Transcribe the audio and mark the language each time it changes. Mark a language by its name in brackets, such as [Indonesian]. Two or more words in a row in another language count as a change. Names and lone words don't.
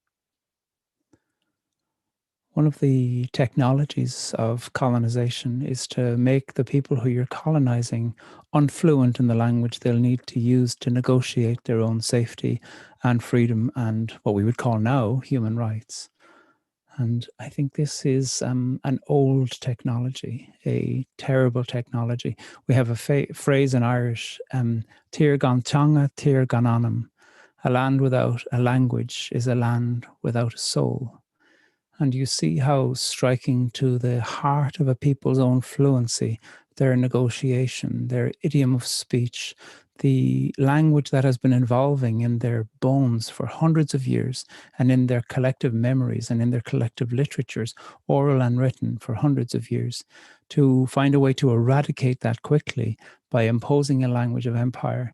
[English] One of the technologies of colonization is to make the people who you're colonizing unfluent in the language they'll need to use to negotiate their own safety and freedom and what we would call now human rights. And I think this is an old technology, a terrible technology. We have a phrase in Irish, [Irish] Tír gan teanga, tír gan anam. [English] A land without a language is a land without a soul. And you see how striking to the heart of a people's own fluency, their negotiation, their idiom of speech, the language that has been evolving in their bones for hundreds of years and in their collective memories and in their collective literatures, oral and written for hundreds of years, to find a way to eradicate that quickly by imposing a language of empire.